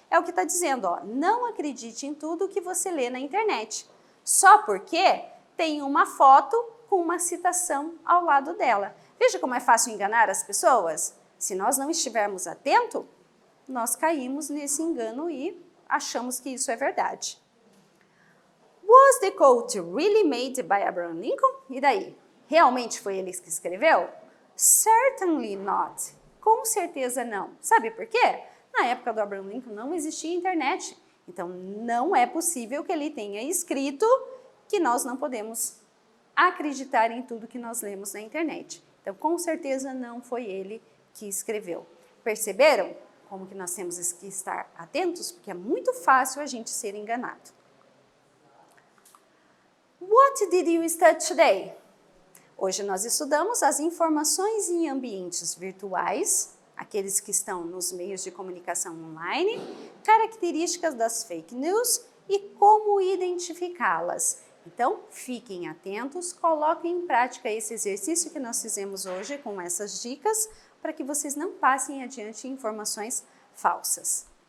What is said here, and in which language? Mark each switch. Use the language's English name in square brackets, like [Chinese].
[Portuguese] É o que está dizendo, ó, não acredite em tudo que você lê na internet, só porque tem uma foto com uma citação ao lado dela. Veja como é fácil enganar as pessoas? Se nós não estivermos atentos, nós caímos nesse engano e achamos que isso é verdade. [English] Was the quote really made by Abraham Lincoln? [Portuguese] E daí? Realmente foi ele que escreveu? [English] Certainly not. [Portuguese] Com certeza não. Sabe por quê? Na época do Abraham Lincoln não existia internet. Então não é possível que ele tenha escrito que nós não podemos acreditar em tudo que nós lemos na internet. Então com certeza não foi ele que escreveu. Perceberam como que nós temos que estar atentos? Porque é muito fácil a gente ser enganado. [English] What did you study today? [Portuguese] Hoje nós estudamos as informações em ambientes virtuais, aqueles que estão nos meios de comunicação online, características das fake news e como identificá-las. Então, fiquem atentos, coloquem em prática esse exercício que nós fizemos hoje com essas dicas, para que vocês não passem adiante informações falsas.